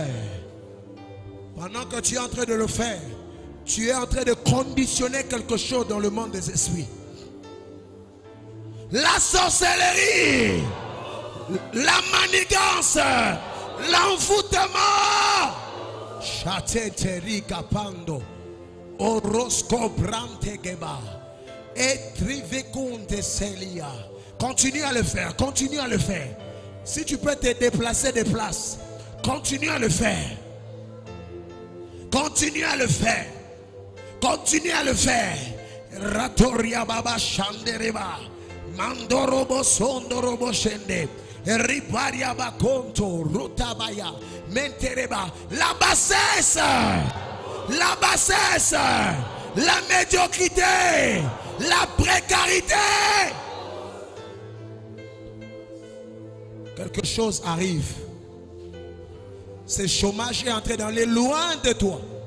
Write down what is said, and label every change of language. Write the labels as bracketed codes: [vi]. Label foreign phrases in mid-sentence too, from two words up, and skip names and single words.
[fr] Pendant que tu es en train de le faire, tu es en train de conditionner quelque chose dans le monde des esprits. La sorcellerie, la manigance, l'envoûtement. Chateteri kapando, orosco brante geba, et trivekunte selia. Continue à le faire, continue à le faire. Si tu peux te déplacer des places, continue à le faire. Continue à le faire. Continue à le faire. Ratoria baba shandereba. Mandorobo sondorobo shende. Riparia bakonto. Rutabaya. Mentereba. La bassesse. La bassesse. La médiocrité. La précarité. Quelque chose arrive. Ce chômage est entré dans les loin de toi.